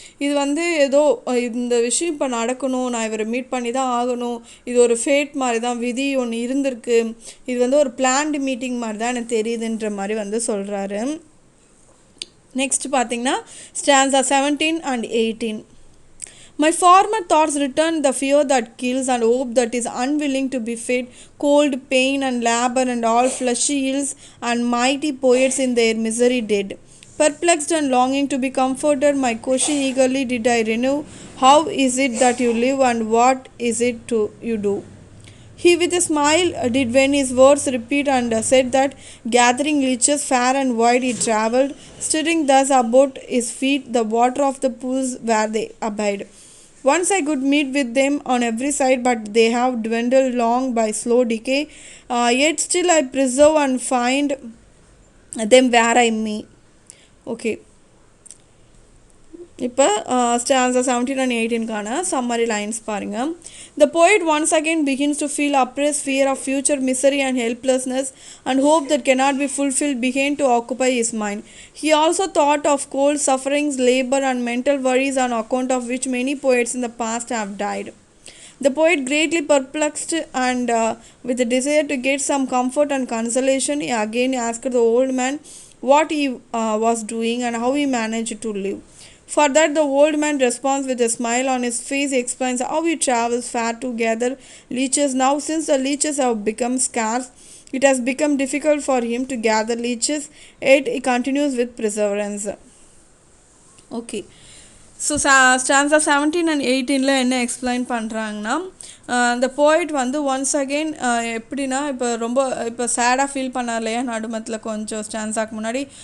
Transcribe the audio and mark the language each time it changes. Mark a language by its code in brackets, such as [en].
[ta] இது வந்து ஏதோ இந்த விஷயம் இப்போ நடக்கணும், நான் இவரை மீட் பண்ணி தான் ஆகணும், இது ஒரு ஃபேட் மாதிரி தான், விதி ஒன்று இருந்திருக்கு, இது வந்து ஒரு பிளான்டு மீட்டிங் மாதிரி தான் எனக்கு தெரியுதுன்ற மாதிரி வந்து சொல்கிறாரு. நெக்ஸ்ட் பார்த்தீங்கன்னா stanza 17 and 18. [en] My former thoughts returned the fear that kills and hope that is unwilling to be fed, cold, pain and labor and all fleshy ills and mighty poets in their misery dead. Perplexed and longing to be comforted, my question eagerly did I renew. How is it that you live and what is it to you do? He with a smile did when his words repeat and said that gathering leeches fair and wide he travelled, stirring thus about his feet the water of the pools where they abide. Once I could meet with them on every side, but they have dwindled long by slow decay. Yet still I preserve and find them where I may. Okay. [ta] இப்போ stanza 17 and 18 summary lines பாருங்க. [en] The poet once again begins to feel oppressed fear of future misery and helplessness, and hope that cannot be fulfilled began to occupy his mind. He also thought of cold sufferings, labor and mental worries on account of which many poets in the past have died. The poet, greatly perplexed and with a desire to get some comfort and consolation, he again asked the old man what he was doing and how he managed to live. For that, the old man responds with a smile on his face. He explains how he travels far to gather leeches. Now, since the leeches have become scarce, it has become difficult for him to gather leeches, yet he continues with perseverance. Okay. [ta] So stanza 17 and 18 என்ன explain பண்ணுறாங்கன்னா, இந்த போய்ட் வந்து once again எப்படின்னா இப்போ சேடாக feel பண்ணார் இல்லையா நடுமத்தில் கொஞ்சம் ஸ்டான்ஸாக்கு முன்னாடி.